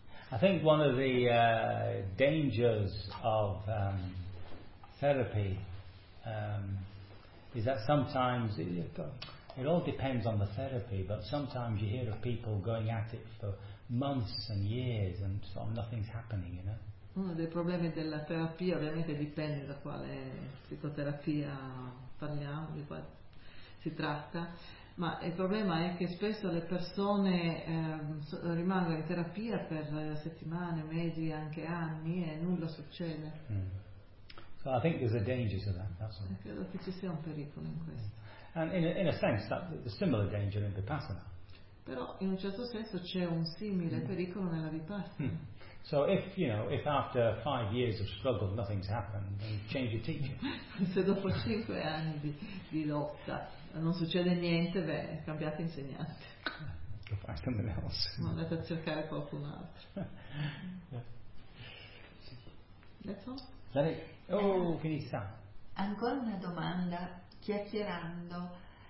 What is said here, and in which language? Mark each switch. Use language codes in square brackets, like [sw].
[en] I think one of the dangers of therapy is that sometimes it all depends on the therapy, but sometimes you hear of people going at it for months and years and sort of nothing's happening, [it] Uno dei problemi della terapia ovviamente dipende da quale psicoterapia parliamo, di quale si tratta. Ma il problema è che spesso le persone rimangono in terapia per settimane, mesi, anche anni e nulla succede. [en] So I think there's a danger to that. [it] Credo che ci sia un pericolo in questo. [en] And in a sense that's a similar danger in vipassana. [it] Però in un certo senso c'è un simile pericolo nella vipassana. [en] So if after 5 years of struggle nothing's happened, then change your teacher. [it] Se dopo 5 anni di lotta non succede niente, beh, cambiate insegnante. [en] Go find someone else. [it] Andate a cercare qualcun altro. [en] That's all. [it] Sarei. Finita. Ancora una domanda, chiacchierando.